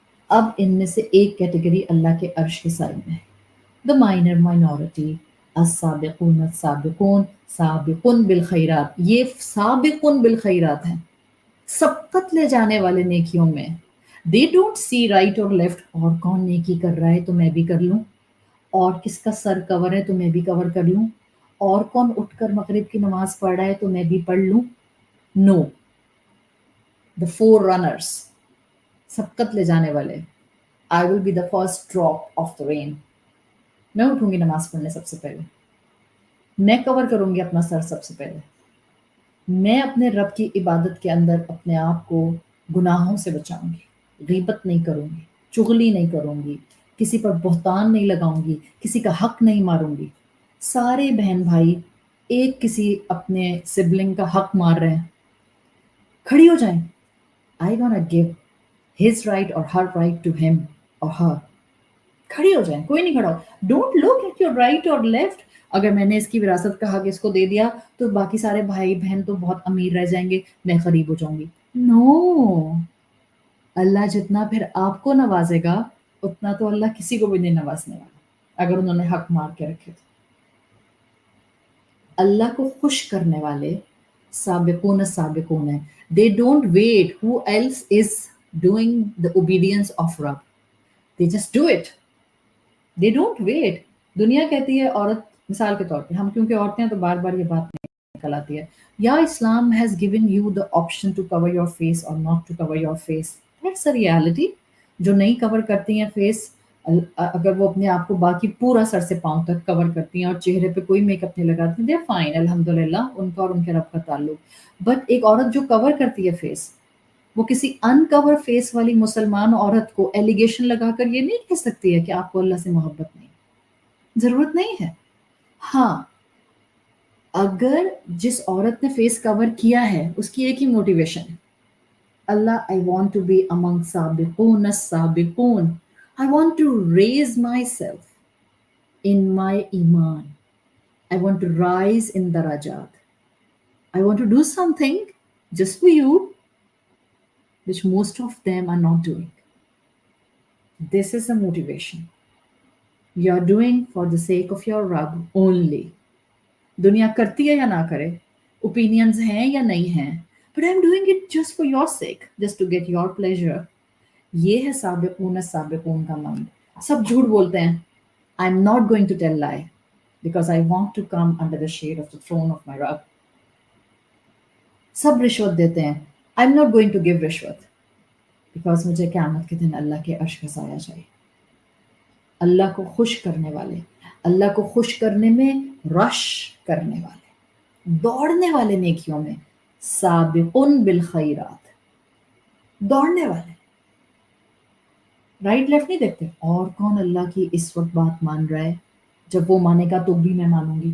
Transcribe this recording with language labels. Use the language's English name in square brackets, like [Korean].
[Urdu] اب ان میں سے ایک کیٹیگری اللہ کے عرش کے سائے میں ہے، [English] the minor minority, [Urdu] السابقون السابقون، سابقون بالخیرات، یہ سابقون بالخیرات ہیں، سبقت لے جانے والے نیکیوں میں۔ [English] they don't see right اور left, [Urdu] اور کون نیکی کر رہا ہے تو میں بھی کر لوں، اور کس کا سر کور ہے تو میں بھی کور کر لوں, اور کون اٹھ کر مغرب کی نماز پڑھ رہا ہے تو میں بھی پڑھ لوں. [English] no, the forerunners, [Urdu] سبقت لے جانے والے, [English] I will be the first drop of the rain. [Urdu] میں اٹھوں گی نماز پڑھنے سب سے پہلے, میں کور کروں گی اپنا سر سب سے پہلے, میں اپنے رب کی عبادت کے اندر اپنے آپ کو گناہوں سے بچاؤں گی, غیبت نہیں کروں گی, چغلی نہیں کروں گی, کسی پر بہتان نہیں لگاؤں گی, کسی کا حق نہیں ماروں گی. سارے بہن بھائی ایک کسی اپنے سبلنگ کا حق مار رہے ہیں, کھڑی ہو جائیں. [English] I gonna give his right اور her right to him اور her. [Urdu] کھڑی ہو جائیں, کوئی نہیں کھڑا ہو. [English] Don't look at your right اور left. [Urdu] اگر میں نے اس کی وراثت کا حق اس کو دے دیا تو باقی سارے بھائی بہن تو بہت امیر رہ جائیں گے, میں غریب ہو جاؤں گی. نو, اللہ جتنا پھر آپ کو نوازے گا اتنا تو اللہ کسی کو بھی نہیں نوازنے والا اگر انہوں نے حق مار کے رکھے تو. اللہ کو خوش کرنے والے سابقون السابقون ہیں. [English] They don't wait who else is doing the obedience of Rabb. They just do it. They don't wait. [Urdu] دنیا کہتی ہے عورت, مثال کے طور پہ ہم کیونکہ عورتیں ہیں تو بار بار یہ بات نکل آتی ہے, یا اسلام [English] has given you the option to cover your face [Urdu] or not to cover your face. [English] That's a reality. [Urdu] جو نہیں کور کرتی ہیں فیس, اگر وہ اپنے آپ کو باقی پورا سر سے پاؤں تک کور کرتی ہیں اور چہرے پہ کوئی میک اپ نہیں لگاتی ہیں, [English] they are fine, [Urdu] الحمد للہ, ان کا اور ان کے رب کا تعلق. بٹ ایک عورت جو کور کرتی ہے فیس, وہ کسی ان کور فیس والی مسلمان عورت کو ایلیگیشن لگا کر یہ نہیں کہہ سکتی ہے کہ آپ کو اللہ سے محبت نہیں, ضرورت نہیں ہے. ہاں, اگر جس عورت نے فیس کور کیا ہے اس کی ایک ہی موٹیویشن ہے, اللہ [English] I want to be among [Urdu] سابقون السابقون. [English] I want to raise myself in my iman. I want to rise in darajat. I want to do something just for you which most of them are not doing. This is the motivation. You are doing for the sake of your Rabb only. [Urdu] دنیا کرتی ہے یا نہ کرے, [English] opinions [Urdu] ہیں یا نہیں ہیں, [English] but I'm doing it just for your sake, just to get your pleasure. [Urdu] یہ ہے سابقون السابقون کا مند. سب جھوٹ بولتے ہیں, [English] I'm not going to tell lie because I want to come under the shade of the throne of my Rabb. [Urdu] سب رشوت دیتے ہیں, [English] I'm not going to give [Urdu] رشوت because مجھے قیامت کے دن اللہ کے عرش کا سایہ چاہیے. اللہ کو خوش کرنے والے, اللہ کو خوش کرنے میں رش کرنے والے, دوڑنے والے نیکیوں میں, سابقون بالخیرات, دوڑنے والے, رائٹ لیفٹ نہیں دیکھتے اور کون اللہ کی اس وقت بات مان رہا ہے, جب وہ مانے گا تو بھی میں مانوں گی.